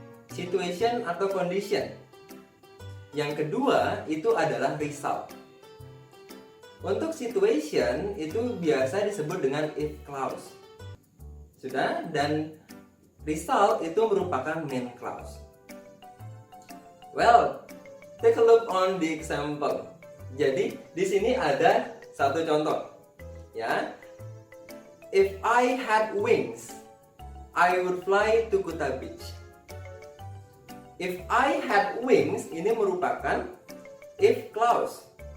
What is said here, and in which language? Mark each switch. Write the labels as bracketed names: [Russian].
[Indonesian] Situation atau condition. Yang kedua itu adalah result. Untuk situation itu biasa disebut dengan if clause. Sudah? Dan result itu merupakan main clause. [English] Well, take a look on the example. [Indonesian] Jadi di sini ada satu contoh. Ya. [English] If I had wings, I would fly to Kuta Beach. If I had wings [Indonesian] ini merupakan if clause.